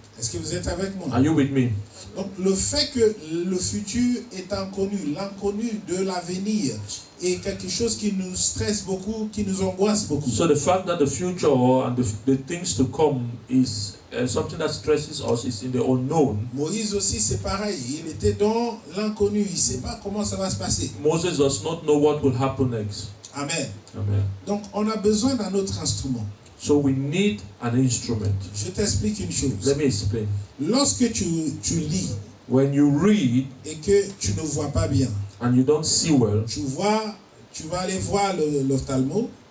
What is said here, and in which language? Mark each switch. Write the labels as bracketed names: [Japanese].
[French] Est-ce que vous êtes avec moi? [English] Are you with me? [French] Donc le fait que le futur est inconnu, l'inconnu de l'avenir est quelque chose qui nous stresse beaucoup, qui nous angoisse beaucoup. [English] So the fact that the future and the things to come is something that stresses us is in the unknown. [French] Moïse aussi c'est pareil, il était dans l'inconnu, il ne sait pas comment ça va se passer. [English] Moses does not know what will happen next. Amen. Amen. [French] Donc on a besoin d'un autre instrument. [English] So we need an instrument. [French] Je t'explique une chose. [English] Let me explain. [French] Lorsque tu lis [English] When you read [French] et que tu ne vois pas bien, [English] and you don't see well, [French] tu vas aller voir l'ophtalmo,